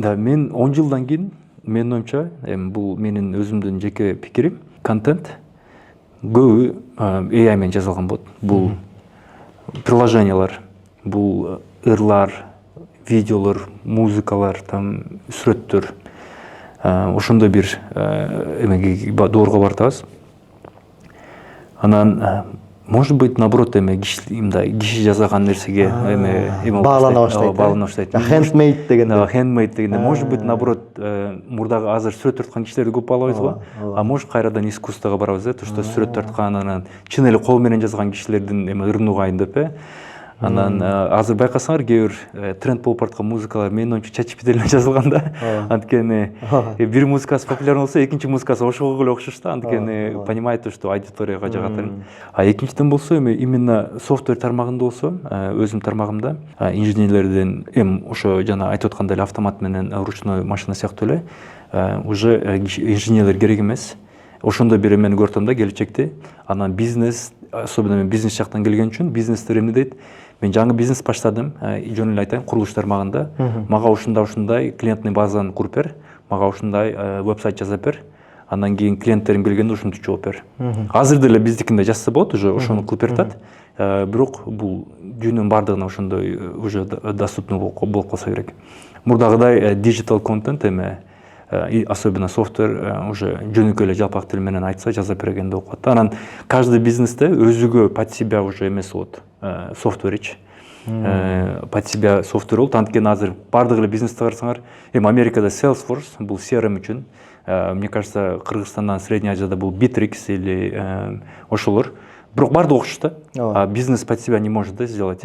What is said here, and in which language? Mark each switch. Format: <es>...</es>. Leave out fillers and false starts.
<ky>Да, мен 10 жылдан кийин менин оюмча, эми бул менин өзүмдүн жеке пикирим, контент көбү AI менен жазылган болот. Бул приложениялар, бул ырлар, видеолор, музыкалар, там сүрөттөр, ошондой бир эмеге доорго бартабыз. Анан</ky> <ru>может быть, наоборот,</ru> <ky>киши жасаган нерсеге баалана баштайт. Handmade деген. Handmade дегенде,</ky> <ru>может быть, наоборот,</ru> <ky>мурдагы азыр сүрөт тарткан кишилерди көп баалабайбыз го.</ky> <ru>А может,</ru> <ky>кайрадан искусствого барабыз,</ky> <ru>то что</ru> <ky>сүрөт тарткан, анан чын эле кол менен жазган кишилердин ырын угайын деп. Анан азыр байкасаңар, кээ бир тренд болуп бараткан музыкалар менин оюмча ChatGPT менен жазылган да. Анткени бир музыкасы популярный болсо, экинчи музыкасы ошого эле окшош да. Анткени</ky> <ru>понимает, что</ru> <ky>аудиторияга жагат. А экинчиден болсо, именно софтвер тармагында болсо, өзүм тармагымда инженерлерден ошо жана айтып аткандай эле автомат менен ручной машина сыяктуу эле уже инженерлер керек эмес. Ошондой бир эмени көрдүм да келечекте. Анан бизнес, особенно мен бизнес жактан келген үчүн, бизнестер эмне дейт? Мен жаңы бизнес баштадым, жөн эле айтайын, курулуш тармагында. Мага ушундай клиентный базаны куруп бер, мага ушундай вебсайт жасап бер. Андан кийин клиенттерим келгенде ушинтип жооп бер. Азыр деле биздикинде жазса болот, уже ошону кылып бератат. Бирок бул дүйнөнүн бардыгына ошондой</ky> <ru>уже доступный</ru> <ky>болуп калса керек. Мурдагыдай digital контент особенно софтвер уже жөнөкөй эле жалпак тил менен айтса жаза бергенде болуп калат. Анан каждый бизнесте өзүгө</ky> <ru>под себя уже</ru> <ky>эмес болот, софтверич.</ky> <ru>Под себя</ru> <ky>софтвер болот. Анткени азыр бардык эле бизнесте карасаңар, Америкада Salesforce бул CRM үчүн,</ky> <ru>мне кажется,</ru> <ky>Кыргызстандан Средний Азияда бул Bittrex или ошолор. Бирок бардыгы окшош да.</ky> <ru>А бизнес под себя не может да сделать.</ru>